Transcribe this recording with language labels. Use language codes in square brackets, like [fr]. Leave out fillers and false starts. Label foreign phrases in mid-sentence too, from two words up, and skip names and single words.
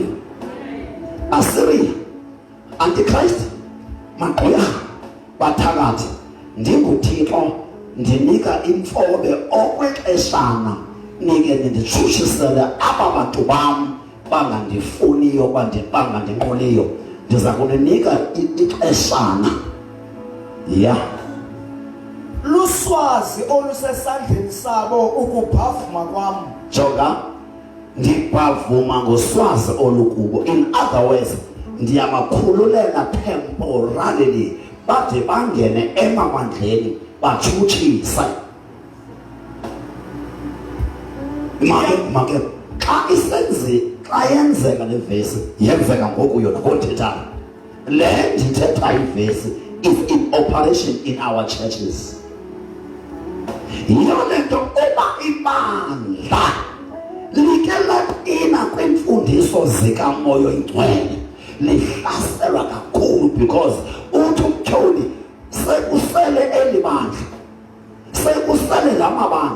[xh] Asiriya, Antichrist, magqwirha bathakathi, ndinguThixo ndinika imfobe okwexeshana nike nditshutshisele aba bantu bam bangandifuniyo bangandinqoliyo, ndiza kuninika ixeshana. Luswazi olusesandleni sabo ukubhavuma kwam. Jonga, ndibhavuma ngoswazi olukubo. [en] In other words, [xh] ndiyamakhululela temporarily bade bangene emamandleni batshutshise. Make xa yenzeka le vesi yenzeka ngoku yona ngothethayo. Le ndithetha ivesi [en] is in operation in our churches. [xh] Yiyo le nto oba ibandla like laqina kwimfundiso zikaMoya Oyingcwele lihlaselwa kakhulu because uthi umtyholi sekusele eli bandla, sekusele la mabandla.